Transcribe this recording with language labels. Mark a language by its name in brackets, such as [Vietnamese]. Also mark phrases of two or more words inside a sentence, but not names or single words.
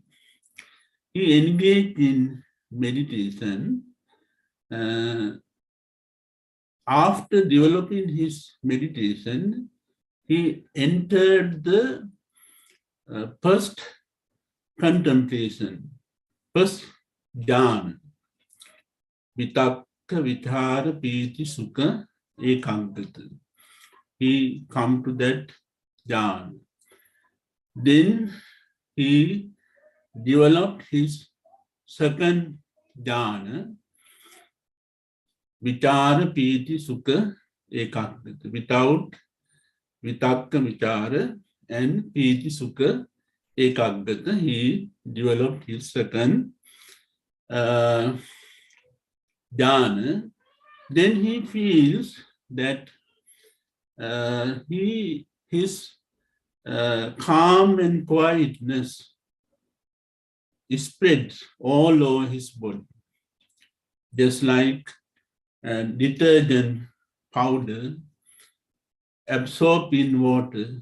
[English] He engaged in meditation. After developing his meditation, he entered the first contemplation, first jhana, [Pali] vitakka, vichara, piti, sukha, ekaggata. [English] He come to that jhana. Then he developed his second jhana, [Pali] vichara, piti, sukha, ekaggata. Without vitakka, vichara, and piti, sukha, ekaggata, [English] he developed his second jhana. Then he feels that his calm and quietness spreads all over his body, just like detergent powder absorbed in water.